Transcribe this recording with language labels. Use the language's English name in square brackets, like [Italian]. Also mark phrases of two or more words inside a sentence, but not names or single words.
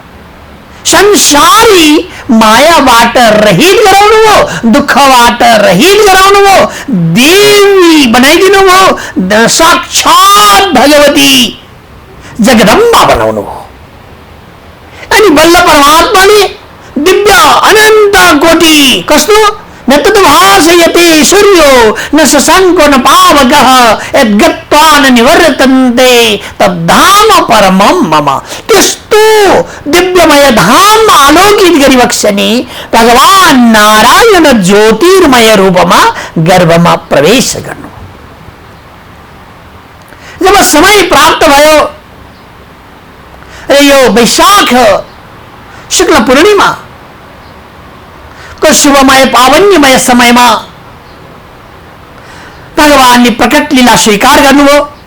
[Nepali] संसारी मायाबाट रहित गराउनु हो, दुःखबाट रहित गराउनु हो, देवी बनाइदिनु हो, साक्षात भगवती जगदम्बा बनाउनु हो। अनि बल्ल परमात्माले दिव्य अनन्त कोटि कस्तो [Sanskrit] न तद्भासयते सूर्यो न शशाङ्को न पावकः यद्गत्वा न निवर्तन्ते तद्धाम परमं मम। [Nepali] त्यस्तो दिव्यमय धाम आलोकित गरिबक्सने भगवान नारायण ज्योतिर्मय रूपमा गर्भमा प्रवेश गर्नु। समय प्राप्त भयो। र यो वैशाख शुक्ल पूर्णिमा को शुभमय पावन्यमय समयमा भगवानले प्रकट लीला स्वीकार गर्नुभयो।